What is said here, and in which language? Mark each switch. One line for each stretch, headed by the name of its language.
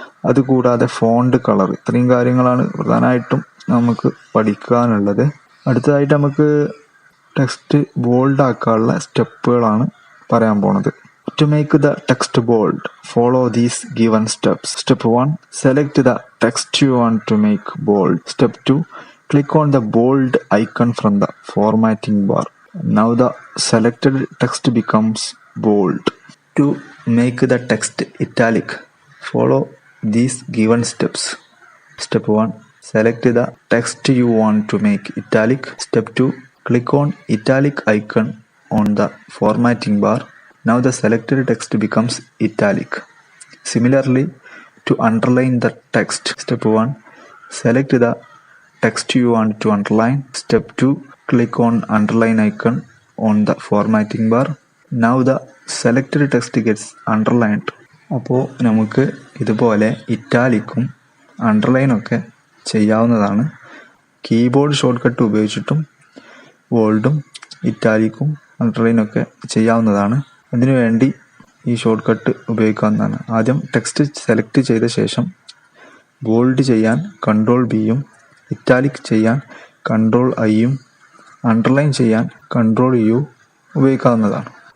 Malayalam: അതുകൂടാതെ font colour, ഇത്രയും കാര്യങ്ങളാണ് പ്രധാനമായിട്ടും നമുക്ക് പഠിക്കാനുള്ളത്. അടുത്തതായിട്ട് നമുക്ക് ടെക്സ്റ്റ് ബോൾഡ് ആക്കാനുള്ള സ്റ്റെപ്പുകളാണ് പറയാൻ പോണത്.
English: To make the text bold, follow these given steps. Step 1. Select the text you want to make bold. Step 2. Click on the bold icon from the formatting bar. Now the selected text becomes bold. To make the text italic, follow these given steps. Step 1. Select the text you want to make italic. Step 2. Click on italic icon on the formatting bar. Now the selected text becomes italic. Similarly, to underline the text, step 1. Select the text you want to underline. Step 2. Click on underline icon on the formatting bar. Now the selected text gets underlined.
Malayalam: അപ്പോൾ നമുക്ക് ഇതുപോലെ ഇറ്റാലിക്കും അണ്ടർലൈനൊക്കെ ചെയ്യാവുന്നതാണ്. Keyboard short cut ഉപയോഗിച്ചിട്ടും ബോൾഡും ഇറ്റാലിക്കും അണ്ടർലൈനൊക്കെ ചെയ്യാവുന്നതാണ്. അതിനുവേണ്ടി ഈ short cut ഉപയോഗിക്കാവുന്നതാണ്. ആദ്യം text select ചെയ്ത ശേഷം ബോൾഡ് ചെയ്യാൻ കൺട്രോൾ ബിയും, ഇറ്റാലിക് ചെയ്യാൻ കൺട്രോൾ ഐയും, അണ്ടർലൈൻ ചെയ്യാൻ കൺട്രോൾ യു ഉപയോഗിക്കാവുന്നതാണ്.